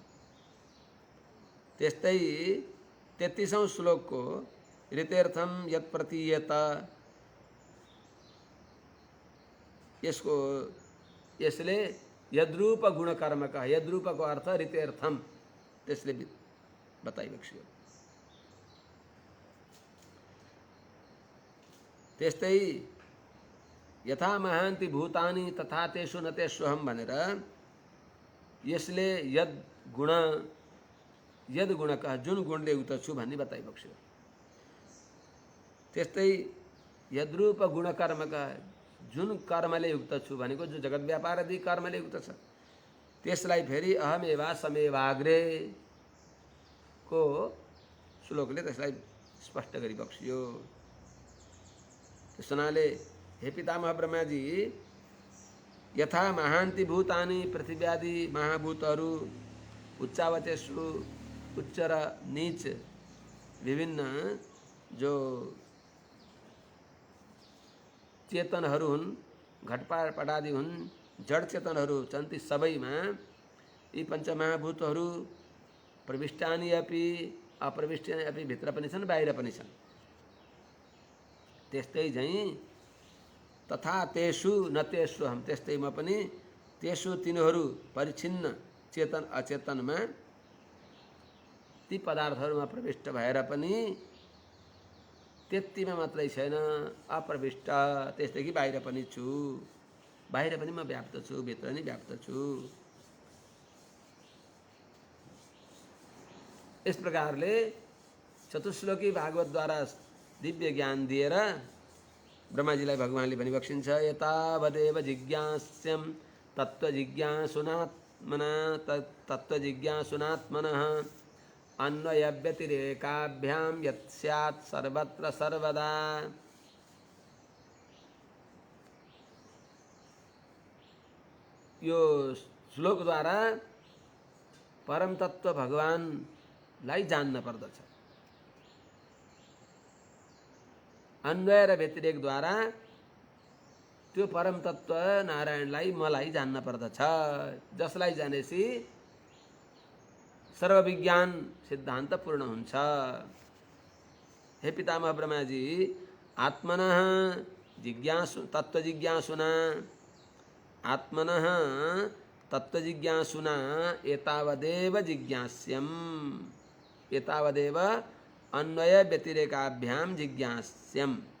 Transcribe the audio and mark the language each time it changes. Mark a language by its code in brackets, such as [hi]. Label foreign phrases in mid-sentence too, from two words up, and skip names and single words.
[ne] त्यस्तै 33औं श्लोकको [sa] ऋतेर्थम यत् प्रतीयत, [ne] यसले यद्रूप गुणकर्मक, यद्रूपको अर्थ ऋतेर्थम, त्यसले बताइबक्स्यो। त्यस्तै [sa] यथा महान्ति भूतानि तथा तेषु न तेष्वहम [ne] भनेर यसले यद गुणक, जुन गुणले युक्त छु भन्ने बताइबक्स्यो। त्यस्तै यद्रूप गुणकर्मक, जुन कर्मले युक्त छु भनेको जो जगत व्यापार आदि कर्मले युक्त छ त्यसलाई फेरि [sa] अहमेवा समेवाग्रे [ne] को श्लोकले त्यसलाई स्पष्ट गरी बक्सियो। त्यस हुनाले हे पितामह ब्रह्माजी, [sa] यथा महान्ति भूतानि [ne] पृथ्व्यादि महाभूतहरू उच्चावचेषु उच्च र नीच विभिन्न जो चेतनहरू हुन्, घटपटादि हुन्, जड चेतनहरू छन्, ती सबैमा यी पञ्चमहाभूतहरू [sa] प्रविष्टानि अपि अप्रविष्टानि अपि [ne] भित्र पनि छन् बाहिर पनि छन्। त्यस्तै झैँ [sa] तथा तेषु न तेषु हम, [ne] त्यस्तैमा पनि तेषु तिनीहरू परिच्छिन्न चेतन अचेतनमा ती पदार्थहरूमा प्रविष्ट भएर पनि त्यतिमा मात्रै छैन, अप्रविष्ट त्यसदेखि बाहिर पनि छु, बाहिर पनि म व्याप्त छु, भित्र नि व्याप्त छु। यस प्रकारले चतुश्लोकी भागवतद्वारा दिव्य ज्ञान दिएर ब्रह्माजीलाई भगवानले भनी बक्सिन्छ, [sa] यतावदेव जिज्ञास्यम तत्त्वजिज्ञासुनात्मना तत्त्वजिज्ञासुनात्मनः अन्वयव्यतिरेकाभ्यां यत् स्यात् सर्वत्र सर्वदा। [ne] यो श्लोकद्वारा परम तत्व भगवानलाई जान्न पर्दछ। अन्वय र व्यतिरेकद्वारा त्यो परम तत्व नारायणलाई मलाई जान्न पर्दछ, जसलाई जानेसी सर्वविज्ञान सिद्धान्त पूर्ण हुन्छ। हे पितामह ब्रह्माजी, [sa] आत्मनः जिज्ञासु तत्त्वजिज्ञासुना आत्मनः तत्त्वजिज्ञासुना एतावदेव जिज्ञास्यम्, एतावदेव अन्वय व्यतिरेकाभ्यां जिज्ञास्यम्।